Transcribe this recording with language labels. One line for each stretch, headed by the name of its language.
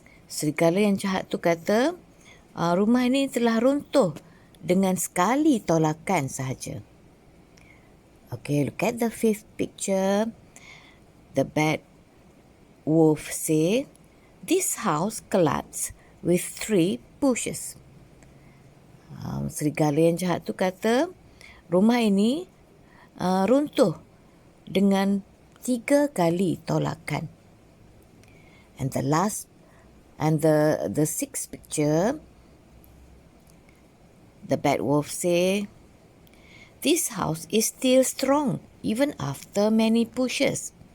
Malay: Serigala yang jahat tu kata, rumah ini telah runtuh dengan sekali tolakan sahaja.
English: Okay, look at the fifth picture. The bad wolf said, "This house collapsed with 3 pushes."
Malay: Serigala yang jahat tu kata, rumah ini runtuh dengan 3 kali tolakan.
English: And the sixth picture, the bad wolf say, "This house is still strong even after many pushes."